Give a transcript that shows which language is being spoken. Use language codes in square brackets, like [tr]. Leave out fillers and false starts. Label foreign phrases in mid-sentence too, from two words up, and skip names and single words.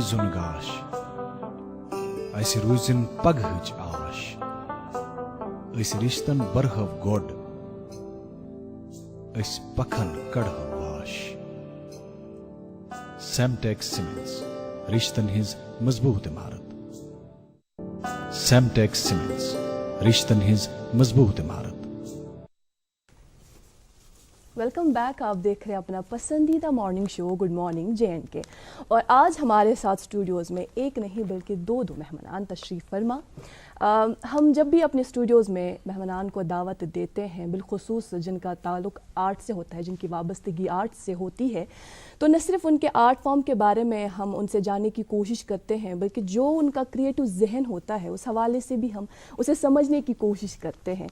[ks] زُن گاش اسہِ روٗزِن پگہٕچ آش أسۍ رِشتن برہو گۄڈ أسۍ پکھن کڑہو واش. سیمٹیک سیمنٹس رِشتن ہٕنٛز مضبوٗط عمارت. سیمٹیک سیمنٹس رِشتن ہٕنٛز مضبوٗط عمارت. [en] welcome back. [ur] آپ دیکھ رہے ہیں اپنا پسندیدہ [en] morning show good morning [ur] JNK اور آج ہمارے ساتھ اسٹوڈیوز میں ایک نہیں بلکہ دو مہمانان تشریف فرما. ہم جب بھی اپنے اسٹوڈیوز میں مہمانان کو دعوت دیتے ہیں بالخصوص جن کا تعلق آرٹ سے ہوتا ہے جن کی وابستگی آرٹ سے ہوتی ہے تو نہ صرف ان کے [en] art form [ur] کے بارے میں ہم ان سے جاننے کی کوشش کرتے ہیں بلکہ جو ان کا کریٹو ذہن ہوتا ہے اس حوالے سے بھی ہم اسے سمجھنے کی کوشش کرتے ہیں.